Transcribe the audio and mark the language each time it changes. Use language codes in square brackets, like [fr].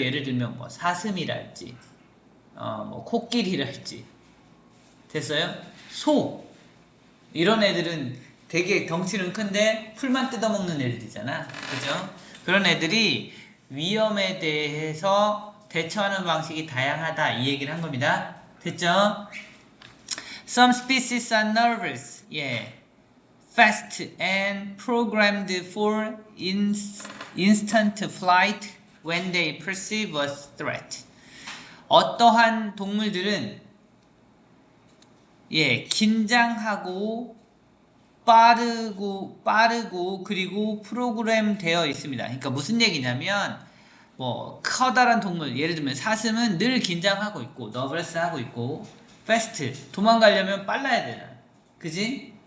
[ko] 예를 들면 뭐 사슴이랄지 뭐 코끼리랄지. 됐어요? 소 이런 애들은 되게 덩치는 큰데 풀만 뜯어먹는 애들이잖아. 그죠? 그런 애들이 위험에 대해서 대처하는 방식이 다양하다 이 얘기를 한 겁니다. 됐죠? [en] Some species are nervous, fast and programmed for instant flight when they perceive a threat. [ko] 어떠한 동물들은 긴장하고 빠르고 그리고 프로그램 되어 있습니다. 그러니까 무슨 얘기냐면 뭐 커다란 동물 예를 들면 사슴은 늘 긴장하고 있고 너브레스 하고 있고 fast 도망가려면 빨라야 되잖아. 그지?